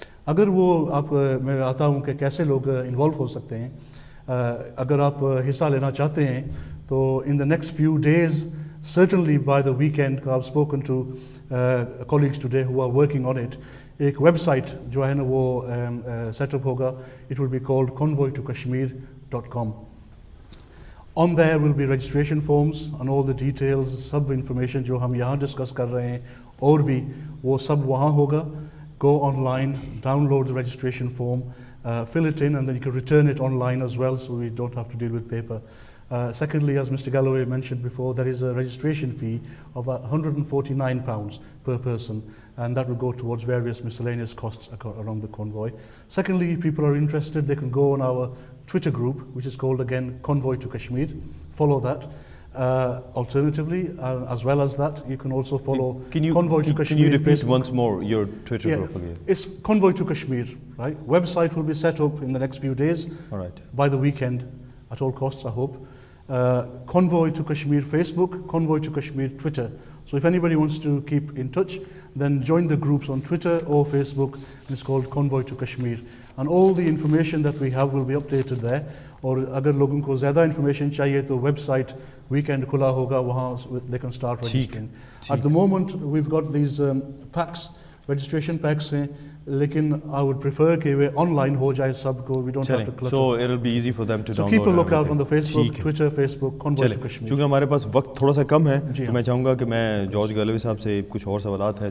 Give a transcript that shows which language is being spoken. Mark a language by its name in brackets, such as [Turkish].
[Hindi] अगर वो मैं आता हूँ कि कैसे लोग इन्वॉल्व हो सकते हैं, अगर आप हिस्सा लेना चाहते हैं तो [English] In the next few days, certainly by the weekend, I've spoken to colleagues today who are working on it, एक website जो है ना वो setup होगा, it will be called convoytokashmir.com. On there will be registration forms and all the details, [Hindi] सब information जो हम यहाँ discuss कर रहे हैं और भी वो सब वहाँ होगा. [English] Go online, download the registration form, fill it in, and then you can return it online as well, so we don't have to deal with paper. Secondly, as Mr. Galloway mentioned before, there is a registration fee of £149 per person, and that will go towards various miscellaneous costs around the convoy. Secondly, if people are interested, they can go on our Twitter group, which is called again Convoy to Kashmir. Follow that. Alternatively, as well as that, you can also follow Convoy to Kashmir. Can you repeat Facebook. once more your Twitter group again? It's Convoy to Kashmir, right? Website will be set up in the next few days. All right. By the weekend, at all costs, I hope. Convoy to Kashmir Facebook, Convoy to Kashmir Twitter. So if anybody wants to keep in touch, then join the groups on Twitter or Facebook, and it's called Convoy to Kashmir. And all the information that we have will be updated there. [Hindi] और अगर लोगों को ज़्यादा information चाहिए तो website weekend खुला होगा, वहाँ [English] they can start registering. At the moment we've got these packs, registration packs [Hindi] हैं, लेकिन [English] I would prefer [Hindi] कि वे online हो जाए सबको, [English] we don't have to clutter. So it'll be easy for them to So download. keep a lookout on the Facebook, [Hindi] ठीक है। [English] Twitter, Facebook, Convoy to Kashmir. [Hindi] क्योंकि हमारे पास वक्त थोड़ा सा कम है, जी तो मैं चाहूँगा कि मैं जॉर्ज गैलोवे साहब से कुछ और सवालात हैं।